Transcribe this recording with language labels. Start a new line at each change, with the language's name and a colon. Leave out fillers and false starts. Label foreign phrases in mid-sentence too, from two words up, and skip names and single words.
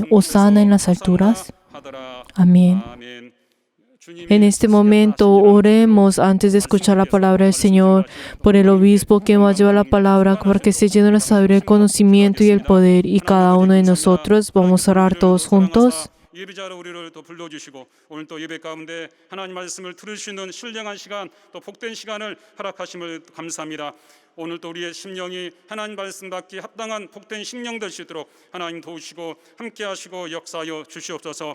Spanish: Hosana en las alturas. Amén. En este momento oremos antes de escuchar la palabra del Señor por el obispo que va a llevar la palabra, porque esté lleno de la sabiduría, el conocimiento y el poder. Y cada uno de nosotros vamos a orar todos juntos.
Korean: 예배자로 우리를 또 불러주시고 오늘 또 예배 가운데 하나님 말씀을 들을 수 있는 신령한 시간, 또 복된 시간을 허락하심을 감사합니다. 오늘 또 우리의 심령이 하나님 말씀 받기 합당한 복된 심령 될 수 있도록 하나님 도우시고 함께 하시고 역사하여 주시옵소서.